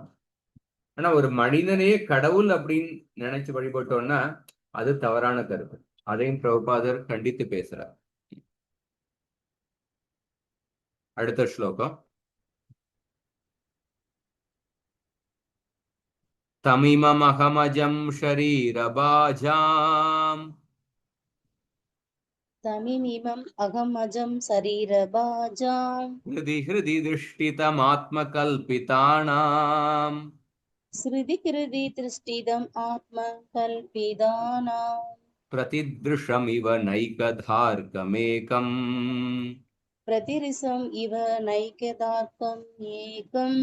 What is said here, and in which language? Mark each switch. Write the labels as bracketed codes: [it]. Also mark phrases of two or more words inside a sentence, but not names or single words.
[ta] ஆனா ஒரு மனிதனையே கடவுள் அப்படின்னு நினைச்சு வழிபட்டோம்னா அது தவறான கருத்து. அதையும் பிரபுபாதர் கண்டித்து பேசுறார். அடுத்த ஸ்லோகம். [sa] तमिममहमजं शरीरभाजाम् तमिमिमम् अहमजं शरीरभाजाम् हृदि हृदि दृष्टितमात्मकल्पितानाम् स्रुति कृति दृष्टितम् आत्म कल्पितानाम् प्रतिदृशमिव नैकधार्कमेकम् प्रतिरिशम् इव नैकधार्कम् एकम्